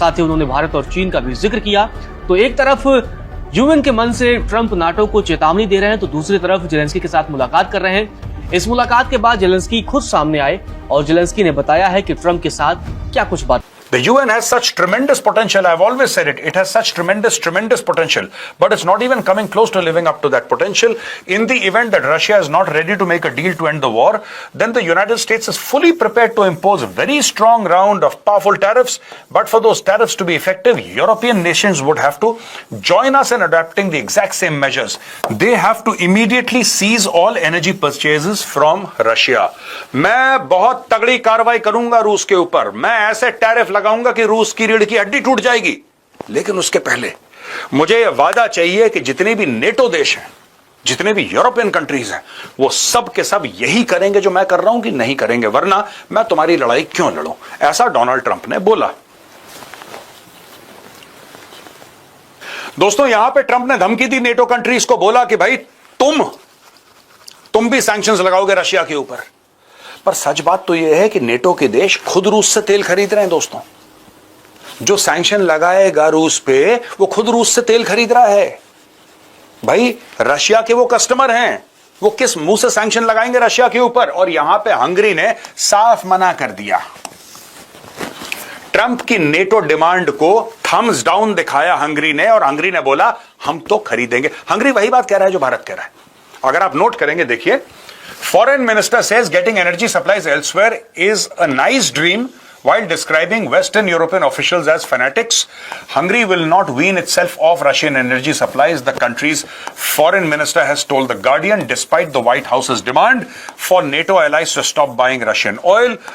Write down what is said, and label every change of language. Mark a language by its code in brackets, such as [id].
[hi] साथ ही उन्होंने भारत और चीन का भी जिक्र किया। तो एक तरफ यूएन के मन से ट्रंप नाटो को चेतावनी दे रहे हैं, तो दूसरी तरफ जेलेंस्की के साथ मुलाकात कर रहे हैं। इस मुलाकात के बाद जेलेंस्की खुद सामने आए और जेलेंस्की ने बताया है कि ट्रंप के साथ क्या कुछ बात। [en] The UN has such tremendous potential. I've always said it. It has such tremendous potential. But it's not even coming close to living up to that potential. In the event that Russia is not ready to make a deal to end the war, then the United States is fully prepared to impose a very strong round of powerful tariffs. But for those tariffs to be effective, European nations would have to join us in adopting the exact same measures. They have to immediately seize all energy purchases from Russia. [hi] मैं बहुत तगड़ी कार्रवाई करूंगा रूस के ऊपर। मैं ऐसे टैरिफ लगाऊंगा कि रूस की रीढ़ की हड्डी टूट जाएगी। लेकिन उसके पहले मुझे यह वादा चाहिए कि जितने भी नेटो देश हैं, जितने भी यूरोपियन कंट्रीज हैं, वो सब के सब यही करेंगे जो मैं कर रहा हूं कि नहीं करेंगे, वरना मैं तुम्हारी लड़ाई क्यों लड़ूं। ऐसा डोनाल्ड ट्रंप ने बोला। दोस्तों, यहां पे ट्रंप ने धमकी दी नेटो कंट्रीज को, बोला कि भाई तुम भी सैंक्शंस लगाओगे रशिया के ऊपर। पर सच बात तो यह है कि नेटो के देश खुद रूस से तेल खरीद रहे हैं। दोस्तों, जो सैंक्शन लगाएगा रूस पे, वो खुद रूस से तेल खरीद रहा है। भाई, रशिया के वो कस्टमर हैं, वो किस मुंह से सैंक्शन लगाएंगे रशिया के ऊपर। और यहां पे हंगरी ने साफ मना कर दिया। ट्रंप की नेटो डिमांड को थम्स डाउन दिखाया हंगरी ने, और हंगरी ने बोला हम तो खरीदेंगे। हंगरी वही बात कह रहा है जो भारत कह रहा है। अगर आप नोट करेंगे, देखिए, [en] Foreign Minister says getting energy supplies elsewhere is a nice dream while describing Western European officials as fanatics. Hungary will not wean itself off Russian energy supplies, the country's foreign minister has told The Guardian, despite the White House's demand for NATO allies to stop buying Russian oil.